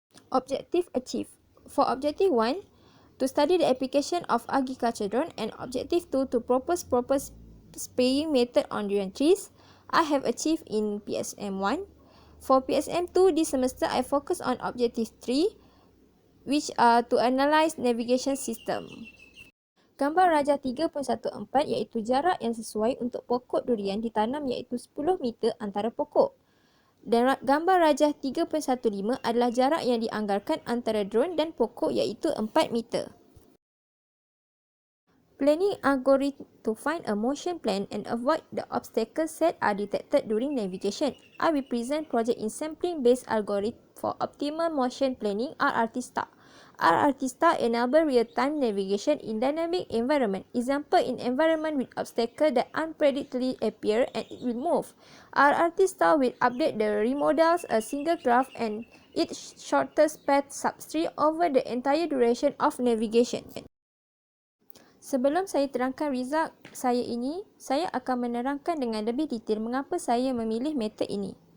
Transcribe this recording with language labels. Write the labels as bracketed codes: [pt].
[en] Objective achieved. For objective 1, to study the application of agriculture drone, and objective 2, to propose proper spraying method on durian trees, I have achieved in PSM 1. For PSM 2, this semester I focus on objective 3, which are to analyze navigation system. [ms] Gambar rajah 3.14 iaitu jarak yang sesuai untuk pokok durian ditanam iaitu 10 meter antara pokok. Dan gambar rajah 3.15 adalah jarak yang dianggarkan antara drone dan pokok iaitu 4 meter. [en] Planning algorithm to find a motion plan and avoid the obstacles set are detected during navigation. I will present project in sampling based algorithm for optimal motion planning RRT star. RRT star enable real-time navigation in dynamic environment. Example, in environment with obstacle that unpredictably appear and it will move. RRT star will update the remodels a single graph and its shortest path subtree over the entire duration of navigation. [ms] Sebelum saya terangkan result saya ini, saya akan menerangkan dengan lebih detail mengapa saya memilih metod ini.